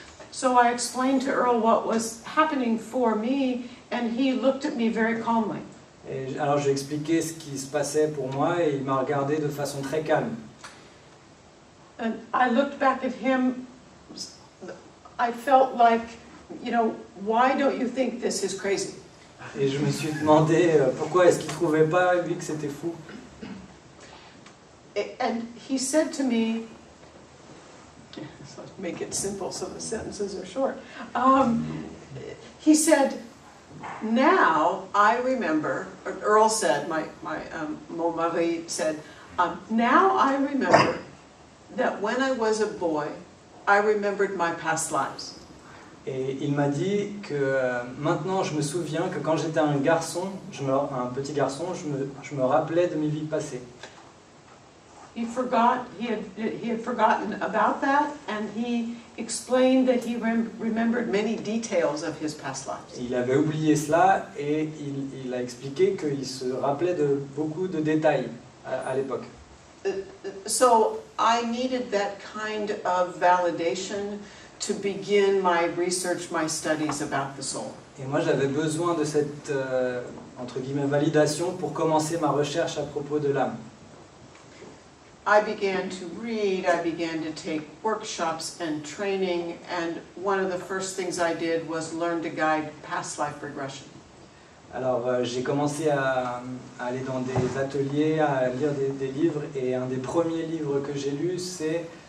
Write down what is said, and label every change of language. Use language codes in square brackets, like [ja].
[en] So I explained to Earl what was happening for me, and he looked at me very calmly. [fr] Et alors j'ai expliqué ce qui se passait pour moi et il m'a regardé de façon très calme. [en] And I looked back at him, I felt like, why don't you think this is crazy? [fr] Et je me suis demandé pourquoi est-ce qu'il ne trouvait pas, lui, que c'était fou. [en] And he said to me, so make it simple so the sentences are short. He said, now I remember, or Earl said, [fr] mon mari [en] said, now I remember that when I was a boy, I remembered my past lives. [fr] Et il m'a dit que maintenant je me souviens que quand j'étais un garçon, un petit garçon, je me rappelais de mes vies passées. [en] He had forgotten about that, and he explained that he remembered many details of his past lives. [fr] Il avait oublié cela et il a expliqué qu'il se rappelait de beaucoup de détails à l'époque. [en] So I needed that kind of validation to begin my research, my studies about the soul. [fr] Et moi j'avais besoin de cette entre guillemets validation pour commencer ma recherche à propos de l'âme. [en] I began to read, I began to take workshops and training, and one of the first things I did was learn to guide past life regression. [fr] Alors j'ai commencé à aller dans des ateliers, à lire des livres, et un des premiers livres que j'ai lu c'est